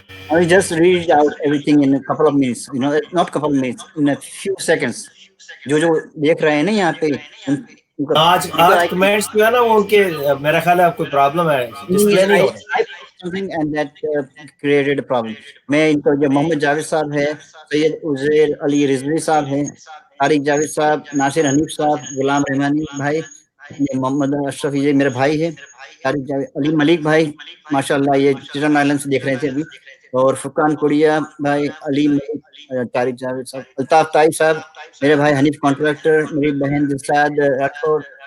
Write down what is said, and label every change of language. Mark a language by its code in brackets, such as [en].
[en] I will just read out everything in a couple of minutes, not couple of minutes, in a few seconds. [ur] جو دیکھ رہے ہیں نا یہاں پہ ان کا آج کمنٹس جو ہے نا وہ ان کے میرا خیال ہے آپ کوئی پرابلم ہے ڈسپلے نہیں ہو رہا [en] I put something and that created a problem. [ur] میں ان کا جو محمد جاوید صاحب ہے، سید عزیر علی رضوی صاحب ہے، طارق جاوید صاحب، ناصر حنیف صاحب، غلام رحمانی بھائی، یہ محمد اشرف، یہ میرے بھائی ہے، طارق جاوید، علی ملک بھائی ماشاءاللہ یہ چٹن آئلینڈ سے دیکھ رہے تھے ابھی، اور فرقان کوڑیا بھائی، علی ملک، طارق جاوید صاحب، الطاف طائی صاحب، میرے بھائی حنیف کانٹریکٹر، میری بہن دلشاد راٹھور،